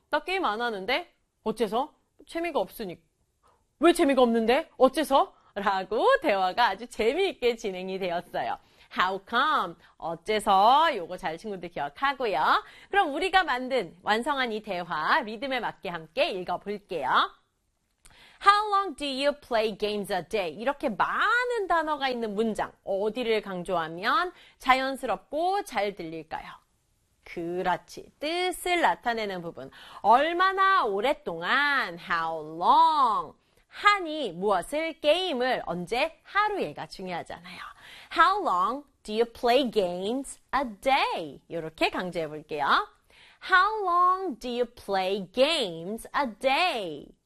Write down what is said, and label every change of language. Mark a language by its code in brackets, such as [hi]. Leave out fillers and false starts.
[ko] 나 게임 안 하는데? 어째서? 재미가 없으니까. 왜 재미가 없는데? 어째서? 라고 대화가 아주 재미있게 진행이 되었어요. [en] How come? [ko] 어째서? 요거 잘 친구들 기억하고요. 그럼 우리가 만든, 완성한 이 대화 리듬에 맞게 함께 읽어볼게요. [en] How long do you play games a day? [ko] 이렇게 많은 단어가 있는 문장, 어디를 강조하면 자연스럽고 잘 들릴까요? 그렇지. 뜻을 나타내는 부분. 얼마나 오랫동안? [en] How long? [ko] 하니 무엇을 게임을 언제 하루에가 중요하잖아요. [en] How long do you play games a day? [ko] 이렇게 강조해 볼게요. [en] How long do you play games a day?